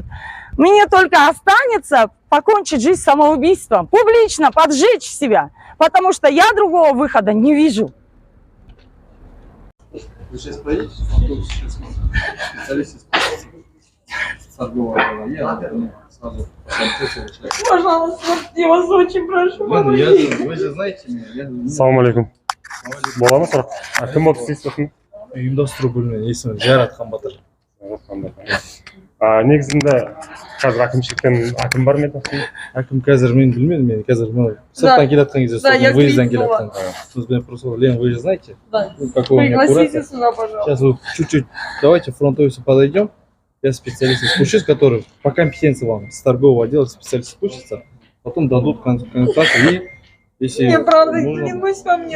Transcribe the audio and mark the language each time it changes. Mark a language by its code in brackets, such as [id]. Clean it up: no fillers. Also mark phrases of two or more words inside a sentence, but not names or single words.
[ru] Мне только останется покончить жизнь самоубийством, публично поджечь себя, потому что я другого выхода не вижу. Вы сейчас поедете? Специалист из торгового я сразу. Пожалуйста, Я вас очень прошу. Вы же знаете меня. [ar] سلام عليكم. [kk] бола ма сұрақ? Кім болды сіз сосын? Ұйымдастыру бөлімінен есімі Жайратхан Батыр. Негізінде қазір әкімшіліктен әкім бар ма еді? Әкім қазір мен білмедім, мен қазір сырттан келатқан кезде [ru] я выезддан крикнула. [kk] келатқан. [ru] Вы просто, Лен, вы же знаете, Да. какой у меня Пригласите куратор. сюда, пожалуйста. Сейчас вот чуть-чуть, давайте в фронт офису подойдем. Я специалист спущусь, который по компетенции вам с торгового отдела специалист спустится, потом дадут консультацию и если Мне правда, нужно, клянусь по мне,